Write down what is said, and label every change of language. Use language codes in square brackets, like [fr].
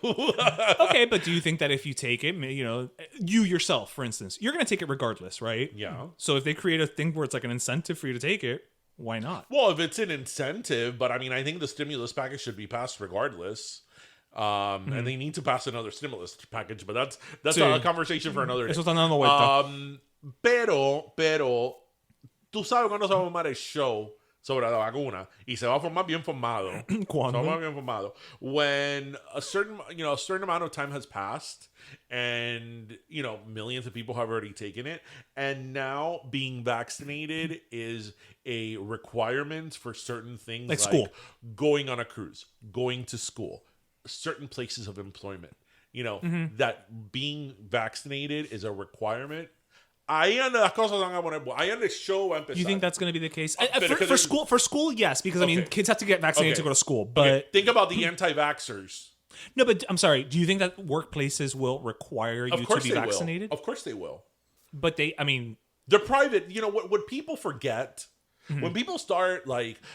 [en] Okay, but do you think that if you take it, you yourself, for instance, you're going to take it regardless, right? Yeah. So if they create a thing where it's like an incentive for you to take it, why not? Well, if it's an incentive, but I mean, I think the stimulus package should be passed regardless. And they need to pass another stimulus package, but that's a conversation for another day. [es] Eso están dando vuelta. Pero, tú sabes cuando se va a formar el show sobre la vacuna y se va a formar bien formado. ¿Cuándo? Se va a formar bien formado. [en] When a certain amount of time has passed and, millions of people have already taken it, and now being vaccinated is a requirement for certain things like school, going on a cruise, going to school, certain places of employment, that being vaccinated is a requirement. [es] Ahí donde las cosas van a poner. Ahí donde el show va a empezar. [en] You think that's going to be the case? For For school, yes, because I mean, kids have to get vaccinated to go to school. But think about the anti-vaxxers. No, but I'm sorry. Do you think that workplaces will require you to be vaccinated? Of course they will. But they're private. What people forget when people start like